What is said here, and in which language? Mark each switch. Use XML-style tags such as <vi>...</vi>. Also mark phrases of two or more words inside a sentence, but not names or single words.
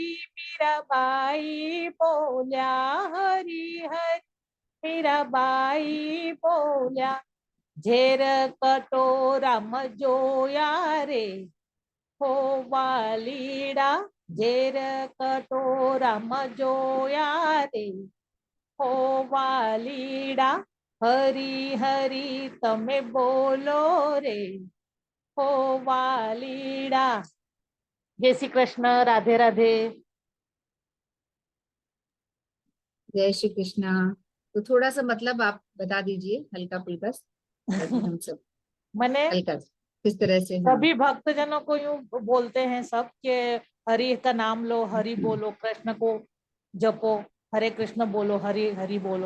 <gu>મીરાબાઈ બોલ્યા, હરી હરી મીરાબાઈ બોલ્યા, ઝેર કટોરા જોયા રે, હો વાલીડા ઝેર કટોરા જોયા રે, હો વાલીડા હરી હરી તમે બોલો રે, હો વાલીડા।</gu> <hi>जय श्री कृष्ण, राधे राधे। जय श्री कृष्णा। तो थोड़ा सा मतलब आप बता दीजिए हल्का फुल्का, ताकि हम सब मैंने हल्का किस तरह से। हाँ, सभी भक्तजनों को यूं बोलते हैं सब के हरि का नाम लो, हरि बोलो, कृष्ण को जपो, हरे कृष्ण बोलो, हरि हरि बोलो।</hi>